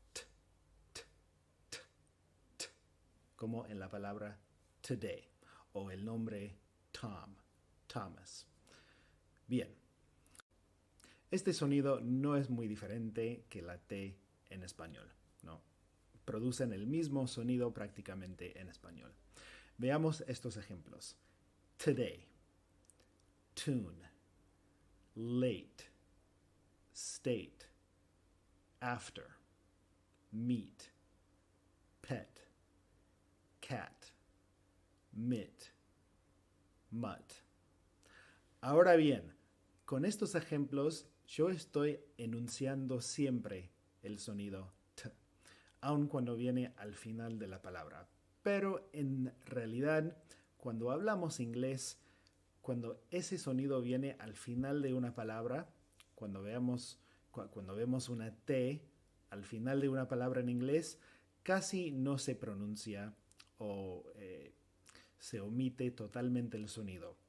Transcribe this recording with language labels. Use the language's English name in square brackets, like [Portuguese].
[Spanish] T, t, t, t, como en la palabra today o el nombre Tom, Thomas. Bien, este sonido no es muy diferente que la T en español, ¿no? Producen el mismo sonido prácticamente en español. Veamos estos ejemplos. [English] Today, tune, late, state, after, meet, pet, cat, mit, mutt. [Spanish] Ahora bien, con estos ejemplos yo estoy enunciando siempre el sonido t, aun cuando viene al final de la palabra. Pero en realidad, cuando hablamos inglés, cuando ese sonido viene al final de una palabra, cuando vemos una T al final de una palabra en inglés, casi no se pronuncia o se omite totalmente el sonido.